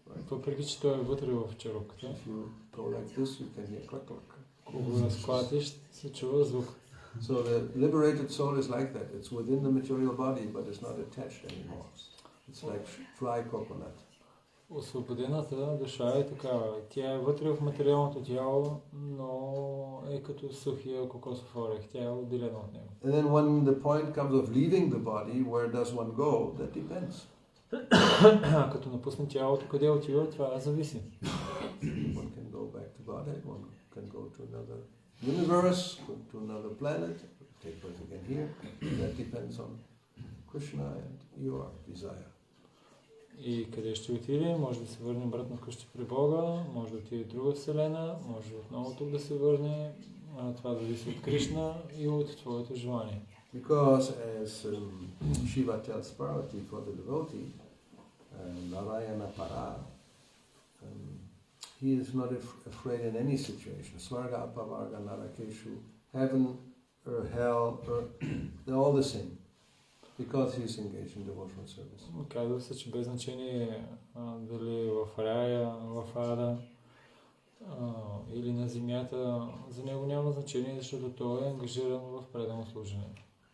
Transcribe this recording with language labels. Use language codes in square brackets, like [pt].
[bg] Въпреки че той е вътре в черупката. [en] If you go like this, you can hear clack clack. [bg] Ако го разклатиш, се чува звук. [en] So the liberated soul is like that. It's within the material body, but it's not attached anymore. It's like dry coconut. [bg] Освободената душа е такава. Тя е вътре в материалното тяло, но е като сухия кокосов орех. Тя е отделена от него. [en] And then when the point comes of leaving the body, where does one go? That depends. [bg] Като напусне тялото, къде отива, това зависи. [en] One can go back to Godhead, one can go to another universe, go to another planet, take birth again here. That depends on Krishna and your desire. [bg] И къде ще отиде, може да се върне обратно вкъщи при Бога, може да отиде в друга вселена, може отново тук да се върне. Това зависи от Кришна и от твоето желание. [en] Because as Shiva tells Parvati for the devotee, Narayana Para, he is not afraid in any situation. Svarga, Apavarga, Narakeshu, heaven or hell, they're all the same. Because he is engaged in devotional service. [bg] Казва се, че без значение дали в рая, в ада или на земята, за него няма значение, защото той е ангажиран в предано служение.